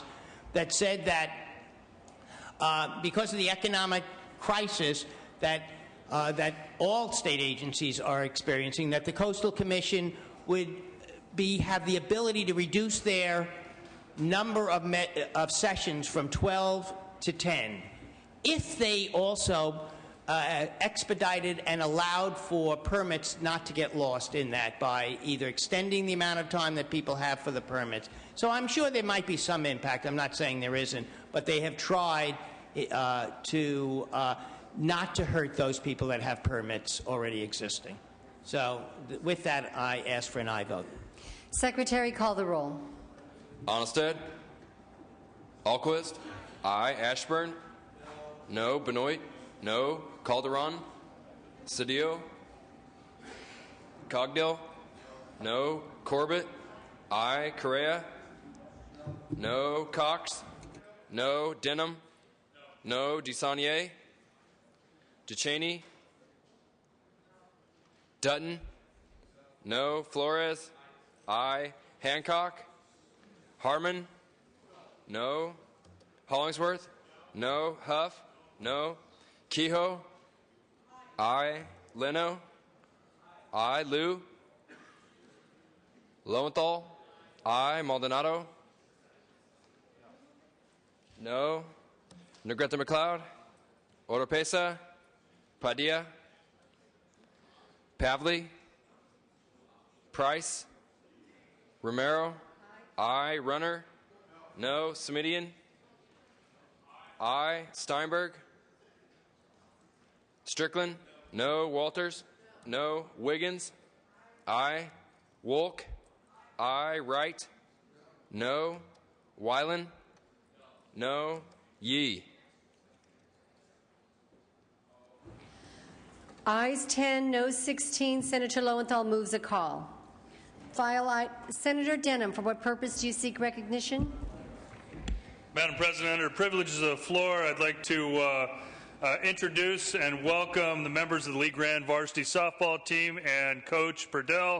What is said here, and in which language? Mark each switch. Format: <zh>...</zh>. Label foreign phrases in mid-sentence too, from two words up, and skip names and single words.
<en>that said that because of the economic crisis that all state agencies are experiencing, that the Coastal Commission would have the ability to reduce their number of sessions from 12 to 10 if they also expedited and allowed for permits not to get lost in that by either extending the amount of time that people have for the permits. So I'm sure there might be some impact. I'm not saying there isn't, but they have tried to not to hurt those people that have permits already existing. So with that, I ask for an aye vote. Secretary, call the roll. Onnested? Alquist? Aye. Ashburn? No. Benoit? No. Calderon? Cedillo? Cogdill? No. Corbett? Aye. Correa? No. Cox? No. Denham? No. DeSaulnier? DeCheney? Dutton? No. Flores? Aye. Hancock? Harmon? No. Hollingsworth? No. Huff? No. Kehoe? Aye. Leno? Aye. Liu? Lowenthal? Aye. Maldonado? No. Negrete McLeod? Oropesa? Padilla? Pavley? Price? Romero? Aye. Runner? No. Smidian? Aye. Steinberg? Strickland? No. Walters? No. Wiggins? Aye. Wolk? Aye. Wright? No. Weiland? No. Yee? Ayes 10, no 16. Senator Lowenthal moves a call. Senator Denham, for what purpose do you seek recognition? Madam President, under the privileges of the floor, I'd like to introduce and welcome the members of the Lee Grand varsity softball team and Coach Purdell.</en>